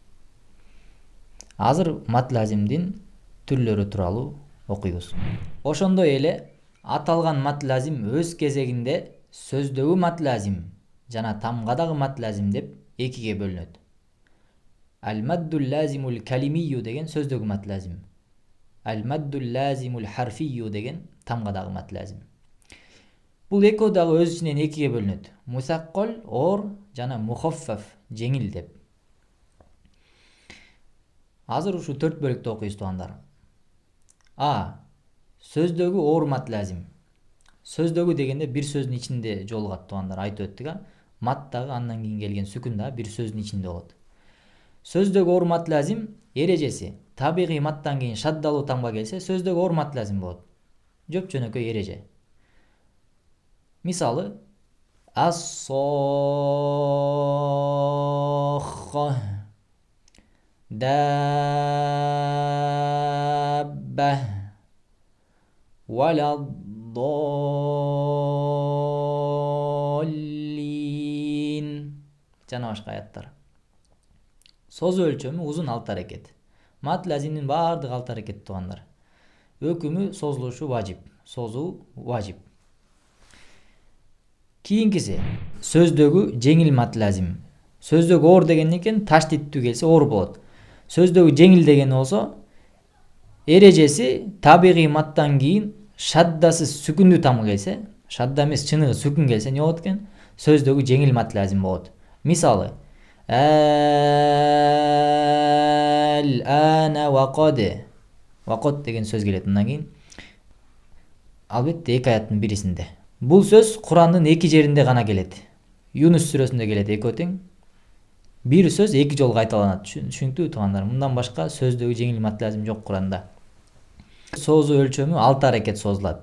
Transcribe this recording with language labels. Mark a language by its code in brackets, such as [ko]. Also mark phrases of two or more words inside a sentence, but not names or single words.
[ky] Азыр мат лазимдин түрлөрү тууралуу окуйбуз. Ошондой эле аталган мат лазим өз кезегинде сөздөгү мат лазим жана тамгадагы мат лазим деп 2ге бөлүнөт. [ar] المد اللازم الكلمي [ky] деген сөздөгү мат лазим. [ar] المد اللازم الحرفي [ky] деген тамгадагы мат лазим. Бул экөө дагы өз ичинен экиге бөлүнөт. Мусаккол оор жана мухаффаф жеңил деп. Азыр ушу 4 бөлүктү окуйбуз туугандар. А. Сөздөгү оор мат лазим. Сөздөгү дегенде бир сөздүн ичинде жолугат туугандар, айтып өттүк а. Мат дагы андан кийин келген сүкүн да бир сөздүн ичинде болот. Сөздөгү оор мат лазим эрежеси. Табигый маттан кийин шаддалуу тамга келсе, сөздөгү оор мат лазим болот. Жөп жөнөкөй эреже. Мисалы, [ar] الصاخة دابة ولا الضالين. [ky] Жана башка аяттар. Созу өлчөмү узун алты аракет. Мат лазимдин баардыгы алты аракет туугандар. Өкүмү созулушу важип. Созуу важип. Кийинкиси сөздөгү жеңил мат лазим. Сөздөгү оор деген экен, таштиттүү келсе оор болот. Сөздөгү жеңил деген болсо эрежеси табигый маттан кийин шаддасыз сүкүндүү тамга келсе, шадда эмес чыныгы сүкүн келсе не болот экен? Сөздөгү жеңил мат лазим болот. Мисалы, [ar] آلآن وقد. [ky] Waqad деген сөз келет андан кийин. Албетте эки аяттын бирисинде. Бул сөз Курандын эки жеринде гана келет. Юнус сүрөсүндө келет экөө тең. Бир сөз эки жолу кайталанат. Түшүнүктүүбү туугандар? Мындан башка сөздөгү жеңил мат лазим жок Куранда. Созуу өлчөмү 6 аракет созулат.